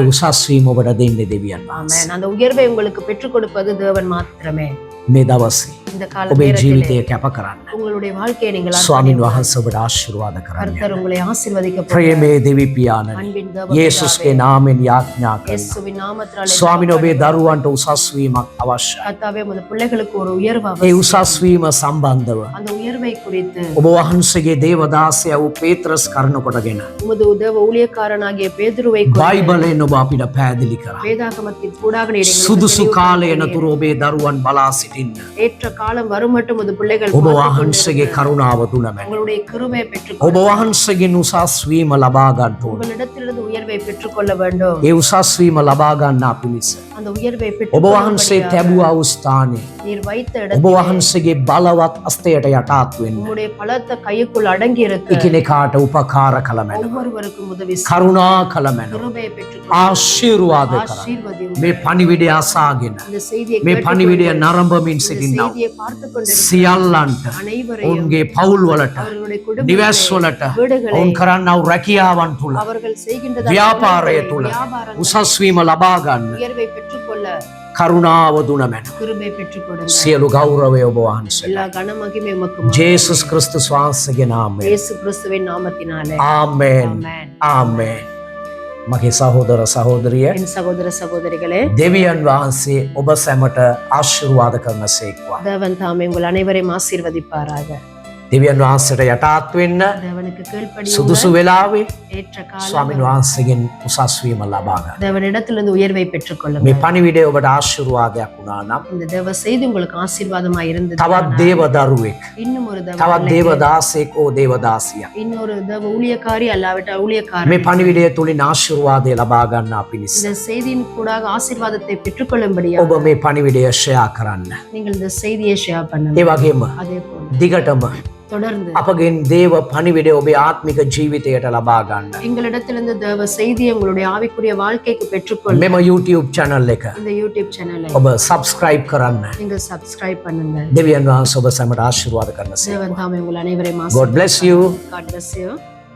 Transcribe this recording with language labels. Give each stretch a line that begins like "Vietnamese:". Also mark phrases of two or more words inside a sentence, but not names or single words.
Sinhala: උසස් වීම ඔබට දෙන්නේ දෙවියන් වහන්සේ.
Tamil: ஆமென், அந்த உயர்வை உங்களுக்கு பெற்றுக் கொடுப்பது தேவன் மாத்திரமே.
Sinhala: මේ දවසේ
Tamil: இந்த கால
Sinhala: ඔබේ
Tamil: நேரத்திலே
Sinhala: ජීවිතය කැප කරන්න.
Tamil: உங்களுடைய வாழ்க்கையை நீங்கள்
Sinhala: ස්වාමින් වහන්සේ ඔබට ආශිර්වාද කරන්න.
Tamil: கர்த்தர் உங்களை ஆசீர்வதிக்க போகிறார்.
Sinhala: ප්‍රේමේ දෙවි පියාණනි
Tamil: அன்பின்
Sinhala: යේසුස්ගේ නාමයෙන් යාඥා කරනවා.
Tamil: இயேசுவின் நாமத்தினாலே
Sinhala: ස්වාමින් ඔබේ දරුවන්ට උසස් වීමක් අවශ්‍යයි.
Tamil: கர்த்தாவே உமது பிள்ளைகளுக்கு ஒரு உயர்வு
Sinhala: ඒ
Tamil: அவசியம்.
Sinhala: උසස් වීම සම්බන්ධව
Tamil: அந்த உயர்வை குறித்து
Sinhala: ඔබ වහන්සේගේ දේවදාසයා වූ පේත්‍රස් කරන කොටගෙන
Tamil: உமது உதவ ஊழியக்காரனாகிய பேதுருவை கொண்டு
Sinhala: බයිබලයෙන් ඔබ අපිට පැහැදිලි කරා.
Tamil: வேதாகமத்தின் கூடாக நீர் எங்களுக்கு
Sinhala: සුදුසු කාලය
Tamil: தெளிவுபடுத்தினீர்.
Sinhala: නතුරු ඔබේ දරුවන් බලා සිටින්න.
Tamil: ஏற்ற காலம் வரும் மட்டும் உமது பிள்ளைகள்
Sinhala: ඔබ
Tamil: பார்த்துக்
Sinhala: වහන්සේගේ
Tamil: கொண்டிருக்க
Sinhala: කරුණාව තුල මැන.
Tamil: உங்களுடைய கிருபையை பெற்றுக்
Sinhala: ඔබ වහන්සේගෙන් උසස් වීම ලබා ගන්න ඕන.
Tamil: உங்களிடத்திலிருந்து உயர்வை பெற்றுக்கொள்ள வேண்டும்.
Sinhala: ඒ උසස් වීම ලබා ගන්නා පිණිස
Tamil: அந்த உயர்வை
Sinhala: ඔබ වහන්සේ
Tamil: பெற்றுக்
Sinhala: තැබුවා වූ ස්ථානයේ
Tamil: நீர் வைத்த
Sinhala: ඔබ
Tamil: இடத்தில்
Sinhala: වහන්සේගේ බලවත් අස්තයට යටාත් වෙන්න.
Tamil: உம்முடைய பலத்த கைக்குள் அடங்கி இருக்க
Sinhala: එකිනෙකාට උපකාර කළ මැන.
Tamil: ஒவ்வொருவருக்கும் உதவி செய்யும்.
Sinhala: කරුණා කළ මැන.
Tamil: கிருபையை பெற்றுக்
Sinhala: ආශිර්වාද කරන්න.
Tamil: ஆசீர்வதியும்.
Sinhala: මේ පණිවිඩය අසාගෙන
Tamil: இந்த செய்தியை
Sinhala: මේ පණිවිඩය
Tamil: கேட்டுக்கொண்டு
Sinhala: නරඹමින්
Tamil: இந்த
Sinhala: සිටින්නව
Tamil: செய்தியை பார்த்துக் கொண்டிருக்கிற
Sinhala: සියල්ලන්ට
Tamil: அனைவரையும்
Sinhala: ඔවුන්ගේ පවුල් වලට
Tamil: அவர்களுடைய குடும்ப
Sinhala: නිවස් වලට
Tamil: வீடுகளை
Sinhala: ඔවුන් කරන්නව රැකියාවන් තුල
Tamil: அவர்கள் செய்கின்ற
Sinhala: ව්‍යාපාරය තුල උසස් වීම ලබා ගන්න
Tamil: உயர்வை பெற்றுக்கொள்ள
Sinhala: කරුණාව දුන මැන.
Tamil: கிருபை பெற்றுக் கொடுங்க.
Sinhala: සියලු ගෞරවය ඔබ වහන්සේට
Tamil: எல்லா கன மகிமை உமக்கு
Sinhala: ජේසුස් ක්‍රිස්තුස් වහන්සේගේ නාමයෙන්.
Tamil: இயேசு கிறிஸ்துவின் நாமத்தினாலே
Sinhala: ආමේන්.
Tamil: ஆமென்.
Sinhala: ආමේන්. මගේ සහෝදර සහෝදරිය
Tamil: என் சகோதர சகோதரிகளே,
Sinhala: දෙවියන් වහන්සේ ඔබ සැමට ආශිර්වාද කරන සේක්වා.
Tamil: தேவன் தாமே உங்கள் அனைவரையும் ஆசீர்வதிப்பாராக.
Sinhala: දෙවියන් වහන්සේට යටාත් වෙන්න
Tamil: தேவனுக்கு கீழ்ப்படியுங்கள்.
Sinhala: සුදුසු වෙලාවේ
Tamil: ஏற்ற காலம்
Sinhala: ස්වාමින් වහන්සේගෙන් උසස් වීම ලබා ගන්න.
Tamil: தேவனிடத்திலிருந்து உயர்வை பெற்றுக்
Sinhala: මේ
Tamil: கொள்ளுங்கள்.
Sinhala: පණිවිඩය ඔබට ආශිර්වාදයක් වුණා නම්
Tamil: இந்த தேவ செய்தி உங்களுக்கு ஆசீர்வாதமா இருந்தது.
Sinhala: තවත් දේව දරුවෙක්
Tamil: இன்னும் ஒரு தேவ
Sinhala: තවත්
Tamil: பிள்ளை,
Sinhala: දේවදාසෙක් ඕ දේවදාසියක්
Tamil: இன்னொரு தேவ ஊழியக்காரி அல்லாவிட்ட ஊழியக்காரன்
Sinhala: මේ පණිවිඩය තුලින් ආශිර්වාදය ලබා ගන්න පිණිස
Tamil: இந்த செய்தியின் கூடாக ஆசீர்வாதத்தை பெற்றுக்கொள்ளும்படியாக
Sinhala: ඔබ මේ පණිවිඩය ෂෙයා කරන්න.
Tamil: நீங்கள் இந்த செய்தியை ஷேர் பண்ணுங்க.
Sinhala: ඒ වගේම
Tamil: அதே போல
Sinhala: දිගටම
Tamil: தொடர்ந்து
Sinhala: අපගෙන් දේව පණිවිඩය ඔබේ ආත්මික ජීවිතයට ලබා ගන්න.
Tamil: எங்களிடத்திலிருந்து தேவ செய்தியை உங்களுடைய ஆவிக்குரிய வாழ்க்கைக்கு பெற்றுக்கொள்ள
Sinhala: මෙම YouTube channel එක
Tamil: இந்த யூடியூப் சேனலை
Sinhala: ඔබ subscribe කරන්න.
Tamil: நீங்கள் சப்ஸ்கிரைப் பண்ணுங்க.
Sinhala: දෙවියන් වහන්සේ ඔබ සැමට ආශිර්වාද කරන
Tamil: தேவன் தாமே உங்கள் அனைவரையும்
English: God bless you. God bless you.